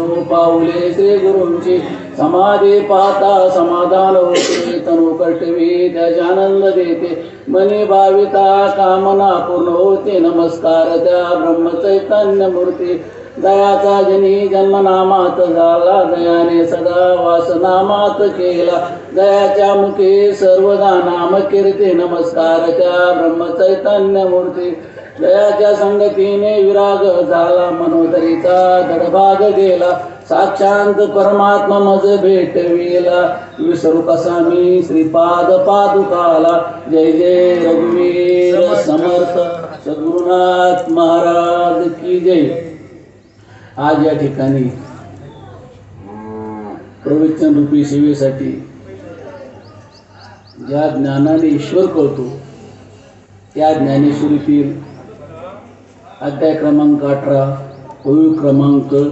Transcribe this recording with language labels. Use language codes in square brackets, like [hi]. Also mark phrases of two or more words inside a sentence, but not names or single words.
[mr] पाऊले श्री गुरूंची समाधी पाहता समाधान होते तनु कष्टवी त्याचे आनंद देते मनी भाविता कामना पूर्ण होते नमस्कार त्या ब्रह्मचैतन्य मूर्ती दयाचा जनी जन्मनामात झाला दयाने सदा वासनामात केला दयाच्या मुखे सर्वदा नाम कीर्ती नमस्कार त्या ब्रह्मचैतन्य मूर्ती दयाच्या संगतीने विराग झाला मनोदरीचा धडभाग गेला साक्षांत परमात्मा मज भेटविला विसरू कसा मी श्रीपाद पादुकाला जय जय रघुवीर समर्थ सद्गुरुनाथ महाराज की जय। आज या ठिकाणी प्रवचन रूपी सेवेसाठी ज्या ज्ञानाने ईश्वर कळतो त्या ज्ञानेश्वरीतील अध्याय क्रमांक 18 ओवी क्रमांक